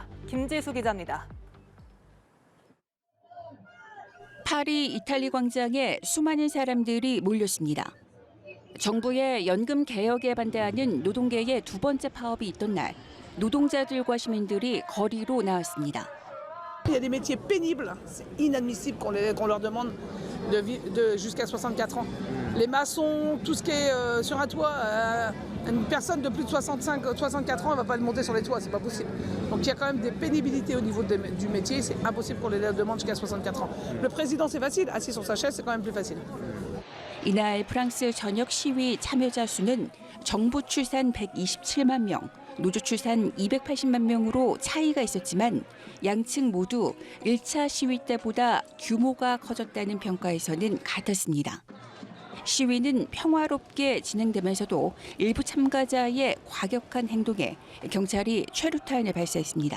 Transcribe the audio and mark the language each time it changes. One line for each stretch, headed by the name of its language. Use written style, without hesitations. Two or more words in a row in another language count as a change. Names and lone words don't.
Korean: 김지수 기자입니다. 파리 이탈리 광장에 수많은 사람들이 몰렸습니다. 정부의 연금 개혁에 반대하는 노동계의 두 번째 파업이 있던 날, 노동자들과 시민들이 거리로 나왔습니다.
French: Il y a des métiers pénibles, c'est inadmissible qu'on leur demande de vivre jusqu'à 64 ans. Les maçons, tout ce qui est sur un toit, une personne de plus de 64 ans, elle ne va pas monter sur les toits, c'est pas possible. Donc il y a quand même des pénibilités au niveau du métier, c'est impossible qu'on les demande jusqu'à 64 ans. Le président, c'est facile, assis sur sa chaise, c'est quand même plus facile.
Korean: 이날 프랑스 전역 시위 참여자 수는 정부 추산 127만 명, 노조 추산 280만 명으로 차이가 있었지만 양측 모두 1차 시위 때보다 규모가 커졌다는 평가에서는 같았습니다. 시위는 평화롭게 진행되면서도 일부 참가자의 과격한 행동에 경찰이 최루탄을 발사했습니다.